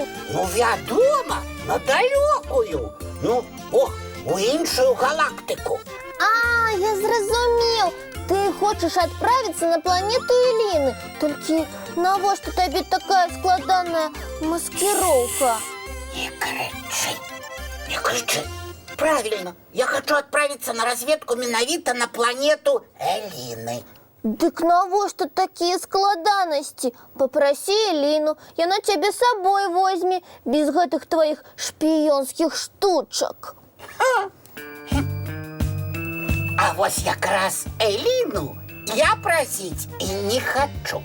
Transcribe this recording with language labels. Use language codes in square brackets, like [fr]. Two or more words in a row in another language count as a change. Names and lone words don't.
[be] Ну, вядома, на далёкую. Ну, у іншую галактыку. Я зразумеў. Ты хочаш адправіцца на планету Эліны. Толькі навошта табе такая складаная маскіроўка? [ru] Не кричи, не кричи. Правильно, я хочу отправиться на разведку [be] менавіта на планету Эліны. Дык навошта такія складанасці? Папрасі Эліну, яна цябе з сабой возьме, без гэтых тваіх шпіёнскіх штучак. А вось якраз Эліну я прасіць і не хочу.